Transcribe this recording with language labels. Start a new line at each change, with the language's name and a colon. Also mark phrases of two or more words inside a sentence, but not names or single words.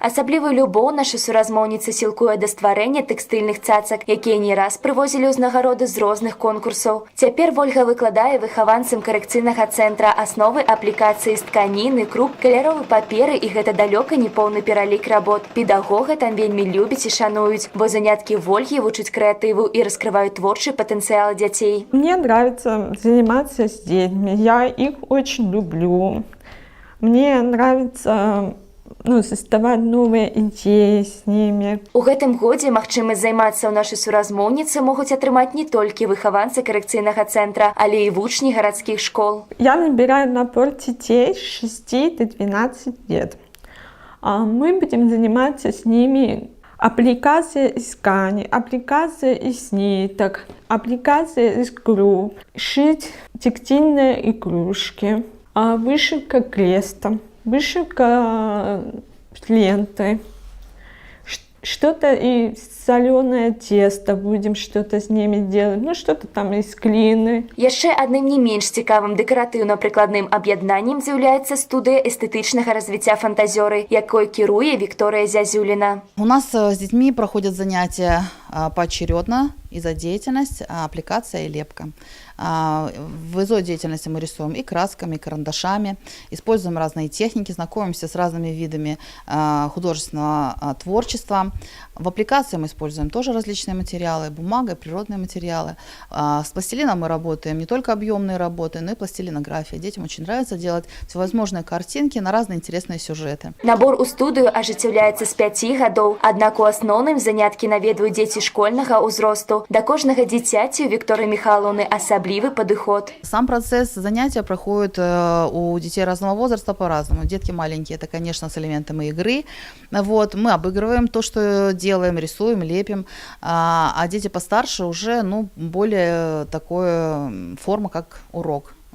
Belarusian: Асаблівую любоў наша суразмоўніца сілкуе да стварэння тэкстыльных цацак, якія не раз прывозілі ўзнагароды з розных конкурсаў. Цяпер Вольга выкладае выхаванцам карэкцыйнага цэнтра асновы аплікацыі з тканіны, круп, каляровай паперы, і гэта далёка не поўны пералік работ. Педагог там вельмі любяць і шануюць, бо заняткі Вольгі вучаць крэатыву і раскрываюць творчы патэнцыял дзяцей.
Russian: Мне нравится заниматься с детьми, я их очень люблю. Мне нравится создавать новые идеи с ними.
Belarusian: У гэтым годзе магчымасць займацца ў нашай суразмоўніцы могуць атрымаць не толькі выхаванцы карэкцыйнага цэнтра, але і вучні гарадскіх школ.
Russian: Я набираю набор детей с 6 до 12 лет. Мы будем заниматься с ними аппликацией из ткани, аппликацией из ниток, аппликацией из групп, шить текстильные игрушки, вышивка крестом, вышивка лентой, что-то и соленое тесто, будем что-то с ними делать, что-то там из глины.
Belarusian: Яшчэ адным не менш цікавым дэкаратыўна-прыкладным аб'яднаннем з'яўляецца студыя эстэтычнага развіцця фантазёры, якой кіруе Виктория Зязюлина.
Russian: У нас с детьми проходят занятия поочередно и за деятельность, аппликация и лепка. В ИЗО деятельности мы рисуем и красками, и карандашами, используем разные техники, знакомимся с разными видами художественного творчества. В аппликации мы используем тоже различные материалы, бумага, природные материалы. С пластилином мы работаем не только объемные работы, но и пластилинография. Детям очень нравится делать всевозможные картинки на разные интересные сюжеты.
Belarusian: Набор у студыю ажыццяўляецца з 5 гадоў, аднак у асноўным заняткі наведваюць дзеці школьнага ўзросту. Да кожнага дзіцяці у Виктории Михайловны асаблівы падыход.
Russian: Сам процесс занятия проходит у детей разного возраста по-разному. Детки маленькие, это, конечно, с элементами игры. Мы обыгрываем то, что делаем, рисуем, лепим, а дети постарше уже, более такое форма, как урок.